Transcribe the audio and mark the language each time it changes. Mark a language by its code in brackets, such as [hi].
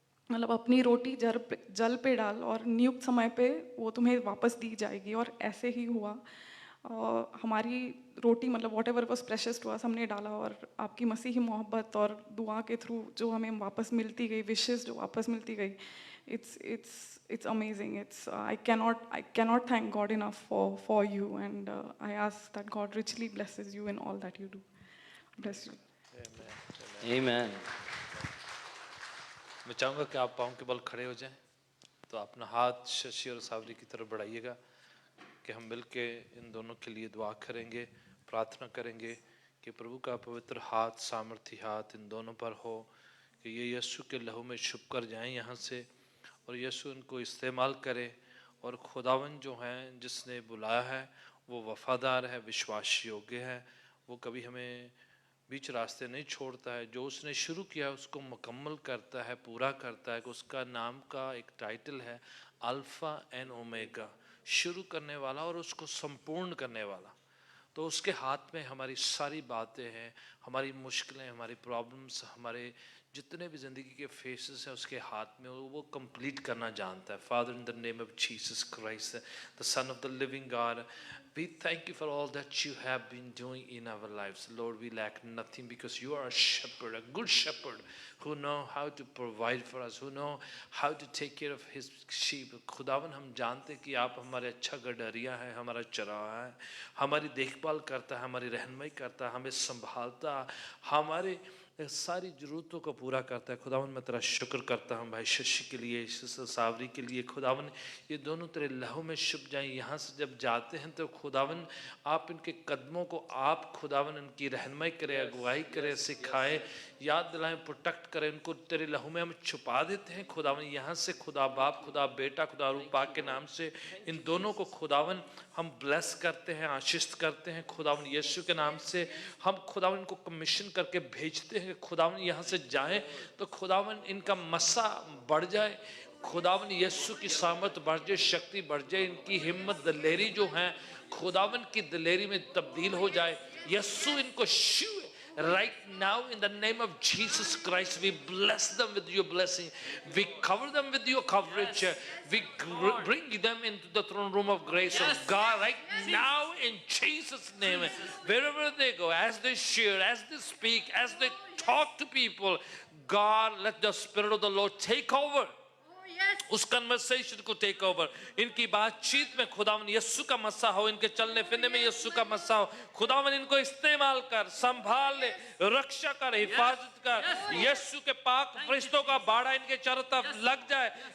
[hi] मतलब अपनी रोटी जल पे डाल और नियुक्त समय पे वो तुम्हें वापस दी जाएगी. और ऐसे ही हुआ. हमारी रोटी मतलब [en] whatever was precious to us [hi] हमने डाला, और आपकी मसीही मोहब्बत और दुआ के थ्रू जो हमें वापस मिलती गई, विशेस जो वापस मिलती गई, [en] it's amazing. I cannot thank God enough for you, and I ask that God richly blesses you in all that you do. Bless you. Amen. [hi] मैं चाहूँगा कि आप पाँव के बल खड़े हो जाएं. तो अपना हाथ शशि और सावरी की तरफ बढ़ाइएगा कि हम मिलके इन दोनों के लिए दुआ करेंगे, प्रार्थना करेंगे कि प्रभु का पवित्र हाथ, सामर्थी हाथ इन दोनों पर हो, कि ये यीशु के लहू में छुप कर जाएं यहाँ से और यीशु इनको इस्तेमाल करे. और खुदावन जो हैं जिसने बुलाया है वो वफादार है, विश्वास योग्य है. वो कभी हमें बीच रास्ते नहीं छोड़ता है. जो उसने शुरू किया है उसको मुकम्मल करता है, पूरा करता है. कि उसका नाम का एक टाइटल है अल्फ़ा एंड ओमेगा, शुरू करने वाला और उसको संपूर्ण करने वाला. तो उसके हाथ में हमारी सारी बातें हैं, हमारी मुश्किलें, हमारी प्रॉब्लम्स, हमारे जितने भी ज़िंदगी के फेसेस हैं उसके हाथ में, वो कंप्लीट करना जानता है. [en] Father, in the name of Jesus Christ, the son of the living God, we thank you for all that you have been doing in our lives. Lord, we lack nothing because you are a shepherd, a good shepherd who know how to provide for us, who know how to take care of his sheep. [hi] खुदावन हम जानते कि आप हमारे अच्छा गडरिया है, हमारा चराहा है, हमारी देखभाल करता है, हमारी रहनुमाई करता है, हमें संभालता, हमारे सारी ज़रूरतों को पूरा करता है. खुदावन मैं तेरा शुक्र करता हूँ भाई शशि के लिए, सावरी के लिए. खुदावन ये दोनों तेरे लहू में छुप जाएं. यहाँ से जब जाते हैं तो खुदावन आप इनके कदमों को आप खुदावन इनकी रहनुमाई करें, अगुवाई करें, सिखाएं, याद दिलाएं, प्रोटेक्ट करें. इनको तेरे लहू में हम छुपा देते हैं खुदावन. यहाँ से खुदा बाप, खुदा बेटा, खुदा रूह पाक के नाम से इन दोनों को खुदावन हम ब्लेस करते हैं, आशीष करते हैं. खुदावन यीशु के नाम से हम खुदावन इनको कमीशन करके भेजते हैं. खुदावन यहाँ से जाएं तो खुदावन इनका मसा बढ़ जाए, खुदावन यीशु की सामर्थ बढ़ जाए, शक्ति बढ़ जाए, इनकी हिम्मत दिलेरी जो है खुदावन की दिलेरी में तब्दील हो जाए. यीशु इनको छुए [en] right now in the name of Jesus Christ. We bless them with your blessing, we cover them with your coverage, we bring them into the throne room of grace of God right now in Jesus name. Wherever they go, as they share, as they speak, as they talk to people, God, let the Spirit of the Lord take over. [hi] उस conversation को take over, इनकी बातचीत में खुदावन यीशु का मस्सा हो, इनके चलने फिरने में यीशु का मस्सा हो। खुदावन इनको इस्तेमाल कर, संभाल ले, रक्षा कर, हिफाजत कर। यीशु के पाक फरिश्तों का बाड़ा इनके चारों तरफ लग जाए।